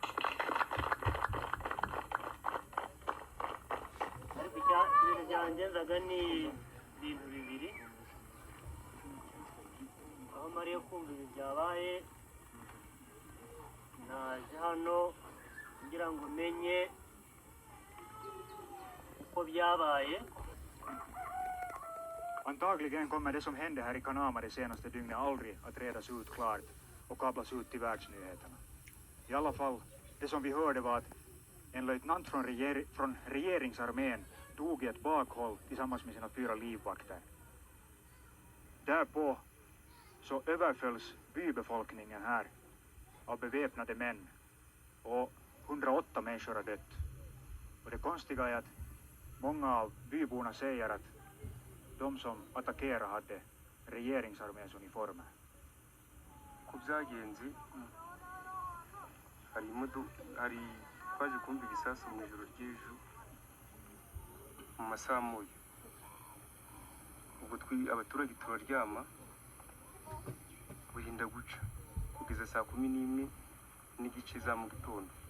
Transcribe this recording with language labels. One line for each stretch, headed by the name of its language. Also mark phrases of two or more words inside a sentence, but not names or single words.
Kinyarwanda: ibintu byangenzaga ni ibintu bibiri aho mariye kumva ibi byabaye naje hano kugira ngo menye uko byabaye.
Swedish: Antagligen kommer det som hände här i Kanama det senaste dygnet aldrig att redas ut klart och kablas ut till världsnyheterna. I alla fall, det som vi hörde var att en löjtnant från regeringsarmén dog i ett bakhåll tillsammans med sina 4 livvakter. Därpå så överfölls bybefolkningen här av beväpnade män och 108 människor har dött. Och det konstiga är att många av byborna säger att de som attackerade hade regeringsarméns uniformer.
Kinyarwanda: Ku byagenze hari twaje kumva ibisasu mu ijoro ry'ejo mu masaha moya ubwo abaturage turaryama burinda guca kugeza saa 11 n'igice za mu gitondo